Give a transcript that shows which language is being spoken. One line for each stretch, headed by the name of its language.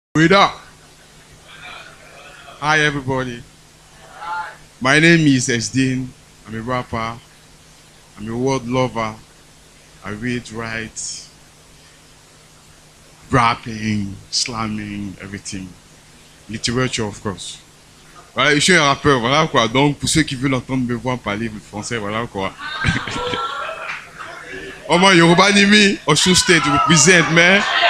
English: Wait up. Hi everybody. My name is Estin. I'm a rapper. I'm a word lover. I read, write, rapping, slamming, everything. Literature, of course.
French: Voilà, je suis un rappeur, voilà quoi. Donc, pour ceux qui veulent entendre me voir parler français, voilà quoi.
English: Oh man, Yoruba Nimi, Osun State represent, man.